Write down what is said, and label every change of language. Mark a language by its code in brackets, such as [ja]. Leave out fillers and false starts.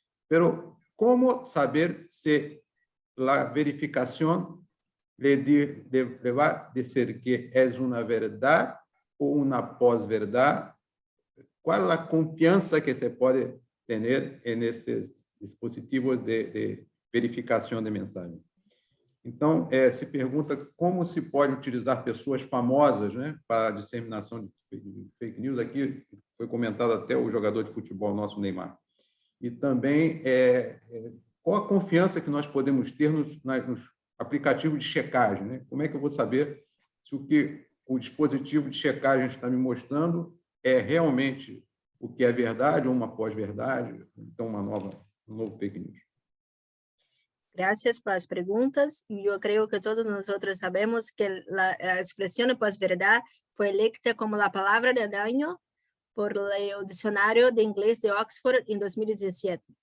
[es] Pero, ¿cómo saber si la verificación le va a decir que es una verdad o una posverdad? ¿Cuál es la confianza que se puede tener en esos dispositivos de verificación de mensajes? [pt] Então, se pergunta como se pode utilizar pessoas famosas, né, para a disseminação de fake news. Aqui foi comentado até o jogador de futebol nosso, Neymar. E também qual a confiança que nós podemos ter nos aplicativos de checagem, né? Como é que eu vou saber se o que o dispositivo de checagem está me mostrando é realmente o que é verdade ou uma pós-verdade, então um novo fake news? [es] Gracias por las preguntas. Yo creo que todos nosotros sabemos que la expresión pós-verdad fue electa como la palabra del año por el diccionario de inglés de Oxford en 2017.